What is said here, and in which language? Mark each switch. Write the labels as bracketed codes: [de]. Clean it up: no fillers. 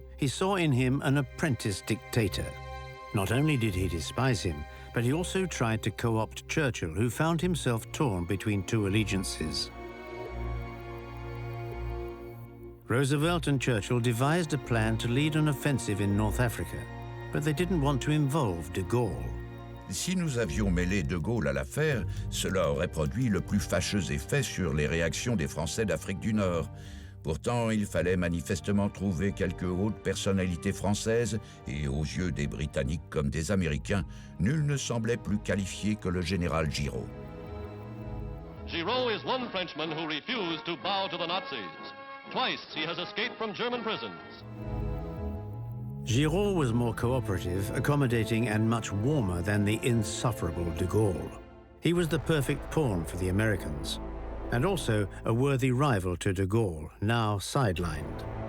[en] He saw in him an apprentice dictator. Not only did he despise him, but he also tried to co-opt Churchill, who found himself torn between two allegiances. Roosevelt and Churchill devised a plan to lead an offensive in North Africa, but they didn't want to involve de Gaulle. [fr] Si nous avions mêlé de Gaulle à l'affaire, cela aurait produit le plus fâcheux effet sur les réactions des Français d'Afrique du Nord. Pourtant, il fallait manifestement trouver quelques hautes personnalités françaises, et aux yeux des Britanniques comme des Américains, nul ne semblait plus qualifié que le général Giraud. [en] Giraud is one Frenchman who refused to bow to the Nazis. Twice he has escaped from German prisons. Giraud was more cooperative, accommodating, and much warmer than the insufferable de Gaulle. He was the perfect pawn for the Americans, and also a worthy rival to de Gaulle, now sidelined.